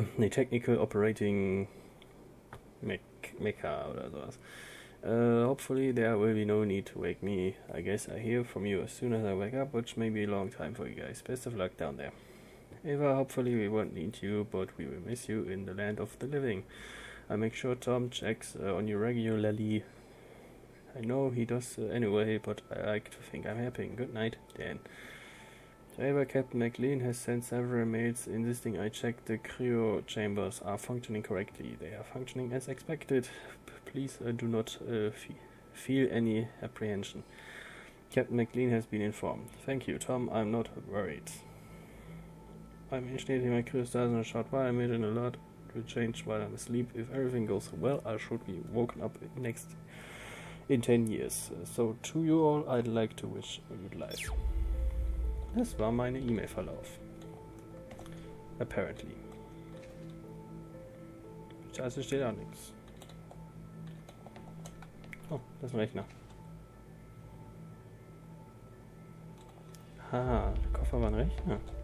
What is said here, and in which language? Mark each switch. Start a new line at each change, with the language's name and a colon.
English: Technical Operating Mecha
German: oder sowas.
English: Hopefully there will be no need to wake me. I guess I hear from you as soon as I wake up, which may be a long time for you guys. Best of luck down there. Ava, hopefully we won't need you, but we will miss you in the land of the living. I make sure Tom checks on you regularly. I know he does anyway, but I like to think I'm helping. Good night, Dan. Ava, Captain McLean has sent several mails insisting I check the cryo chambers are functioning correctly. They are functioning as expected. Please do not feel any apprehension. Captain McLean has been informed. Thank you, Tom. I'm not worried. I'm initiating my cryostasis in a short while. I made an alert to change while I'm asleep. If everything goes well, I should be woken up in 10 years. So to you all, I'd like to wish a good life.
German: Das war meine E-Mail-Verlauf.
English: Apparently.
German: Also steht auch nichts. Oh, das ist ein Rechner. Ah, der Koffer war ein Rechner.